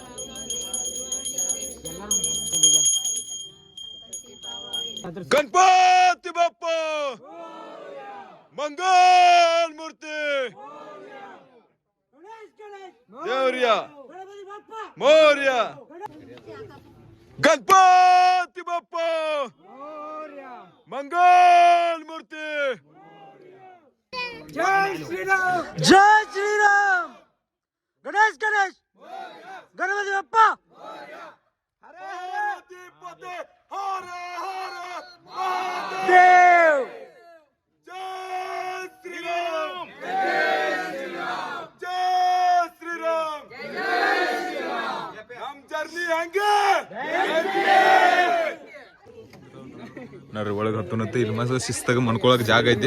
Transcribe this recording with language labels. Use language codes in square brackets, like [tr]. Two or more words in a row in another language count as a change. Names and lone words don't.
[mr] गणपती बाप्पा मंगल मूर्ती देवरिया मोर्या गणपती बाप्पा मंगल मूर्ती. जय श्रीराम गणेश गणपती बाप्पा देव. [kn] ನೋಡ್ರಿ ಒಳಗೆ ಹತ್ತುನತ್ತೆ ಇಲ್ಲಿ ಮಸ್ತ್ ಶಿಸ್ತಾಗ ಮನ್ಕೊಳಕ್ ಜಾಗ ಐತಿ.